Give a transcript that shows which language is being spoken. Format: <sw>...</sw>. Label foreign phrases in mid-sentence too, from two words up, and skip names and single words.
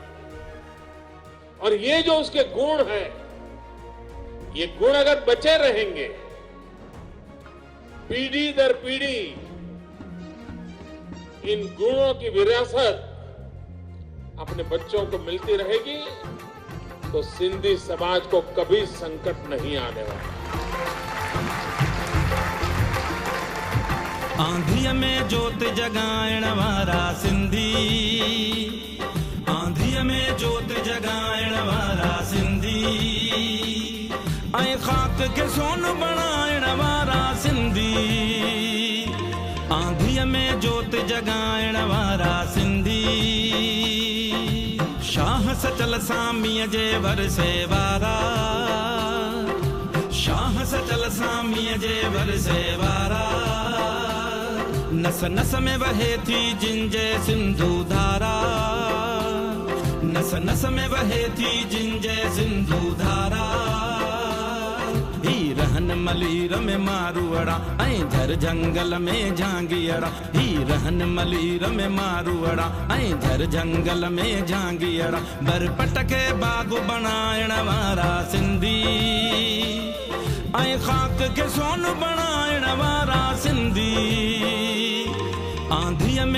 <hi>और ये जो उसके गुण हैं, ये गुण अगर बचे रहेंगे, पीढ़ी दर पीढ़ी इन गुणों की विरासत अपने बच्चों को मिलती रहेगी, तो सिंधी समाज को कभी संकट नहीं आने वाला।</hi> <sd>आंधिया में जोत जगाइण वारा सिंधी, आंधिया में जोत जगाइण वारा सिंधी, ऐं खाक के सोन बणाइण वारा सिंधी, आंधिया में जोत जगाइण वारा सिंधी, शाह सचल सामीअ जे वरसे वारा, शाह सचल सामीअ जे वरसे वारा, नस नस में वहे थी जिंजे सिंधु धारा, नस नस में वहे थी जिंजे सिंधु धारा, ही रहन मलीर में मारुअड़ा ऐं झर जंगल में झांगियड़ा, ही रहन मलीर में मारुअड़ा ऐं झर जंगल में झांगियड़ा, बरपट के बाग बनाइण वारा सिंधी, ऐं खाक के सोन बणाइण वारा सिंधी, आंधी</sd>